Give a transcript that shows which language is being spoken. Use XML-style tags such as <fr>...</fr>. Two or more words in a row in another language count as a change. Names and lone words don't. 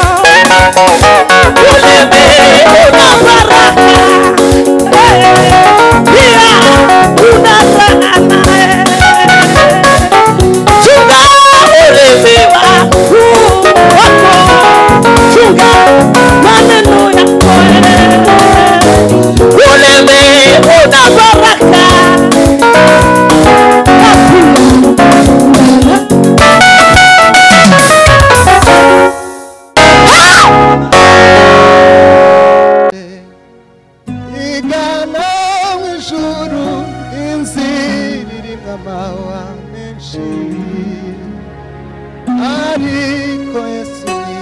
<sw>Ulimi una baraka, pia una laana. Chunga ulimi wako, chunga maneno yako. Ulimi una baraka,</sw> <rw>igana ijuru inzira irimo amawa menshi, ariko Yesu</rw>